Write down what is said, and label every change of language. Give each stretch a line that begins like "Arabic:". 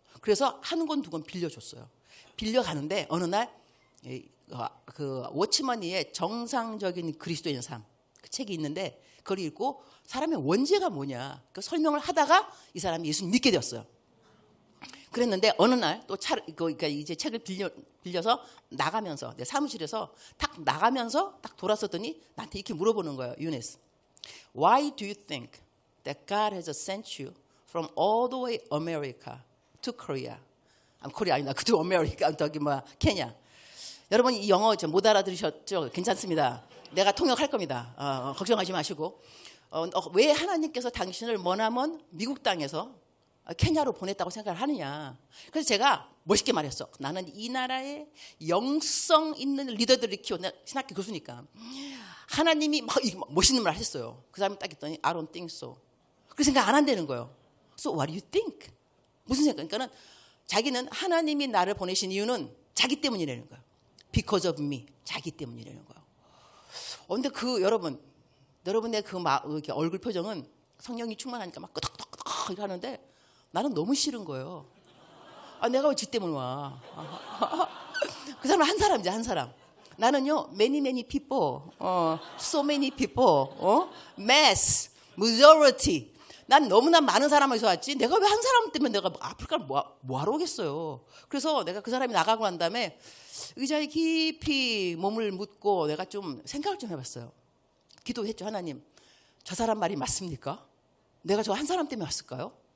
Korean: 그래서 한 권, 두 권 빌려줬어요. 빌려가는데 어느 날 그 워치머니의 정상적인 그리스도인 삶 그 책이 있는데 그걸 읽고 사람의 원죄가 뭐냐 그 설명을 하다가 이 사람이 예수님 믿게 되었어요. 그랬는데 어느 날 또 그러니까 이제 책을 빌려서 나가면서 내 사무실에서 딱 나가면서 딱 돌아섰더니 나한테 이렇게 물어보는 거예요.
English: 유네스, Why do you think that God has sent you from all the way America to Korea?
Korean: 코리아 아니다. 그도 아메리카 저기 케냐. 여러분 이 영어 못 알아들으셨죠? 괜찮습니다. 내가 통역할 겁니다. 걱정하지 마시고. 왜 하나님께서 당신을 머나먼 미국 땅에서 케냐로 보냈다고 생각을 하느냐. 그래서 제가 멋있게 말했어. 나는 이 나라에 영성 있는 리더들을 키운 신학교 교수니까 하나님이 막 멋있는 말 하셨어요. 그 사람이 딱 했더니
English: I don't think so.
Korean: 그 생각 안 한다는 거예요.
English: So what do you think?
Korean: 무슨 생각? 그러니까는 자기는 하나님이 나를 보내신 이유는 자기 때문이라는 거예요.
English: Because of me.
Korean: 자기 때문이라는 거예요. 근데 여러분의 그 이렇게 얼굴 표정은 성령이 충만하니까 막 끄덕끄덕 이렇게 하는데 나는 너무 싫은 거예요. 내가 왜 지 때문에 와? 그 사람은 한 사람이지, 한 사람. 나는요,
English: many people, so many people, mass, majority.
Korean: 난 너무나 많은 사람에서 왔지. 내가 왜 한 사람 때문에 내가 아프리카를 뭐 하러 오겠어요. 그래서 내가 그 사람이 나가고 난 다음에 의자에 깊이 몸을 묻고 내가 좀 생각을 좀 해봤어요. 기도했죠. 하나님, 저 사람 말이 맞습니까? 내가 저 한 사람 때문에 왔을까요?